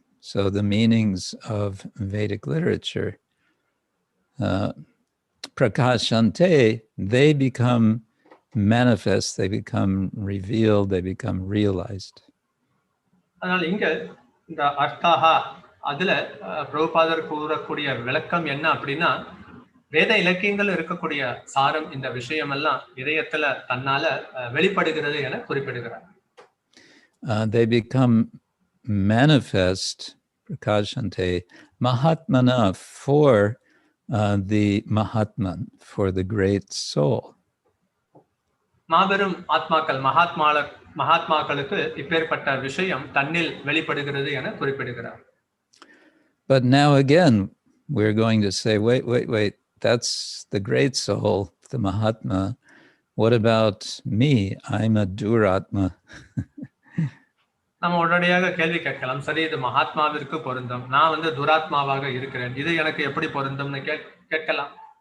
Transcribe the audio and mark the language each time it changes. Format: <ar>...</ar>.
<en>So the meanings of Vedic literature, prakashante, they become manifest, they become revealed, they become realized.</en> <ta>அதனால் இங்க இந்த அர்த்தாஹா அதுல பிரபுபாதர் கூறக்கூடிய விளக்கம் என்ன அப்படின்னா வேத இலக்கியங்கள் இருக்கக்கூடிய சாரம் இந்த விஷயமெல்லாம் இதயத்துல தன்னால வெளிப்படுகிறது என குறிப்பிடுகிறார்.</ta> <en>They become manifest, prakashante, mahatmana, for the mahatman, for the great soul.</en> <ta>மாபெரும் ஆத்மாக்கள் மகாத்மாக்களுக்கு இப்பேற்பட்ட விஷயம் தன்னில் வெளிப்படுகிறது என குறிப்பிடுகிறார்.</ta> <en>But now again, we're going to say, wait, that's the great soul, the Mahatma. What about me? I'm a Duratma.</en> <ta>நம்ம உடனடியாக கேள்வி கேட்கலாம், சரி இது மகாத்மாவிற்கு பொருந்தும், நான் துராத்மாவாக இருக்கிறேன், இது எனக்கு எப்படி பொருந்தும்னு கேட்கலாம்.</ta>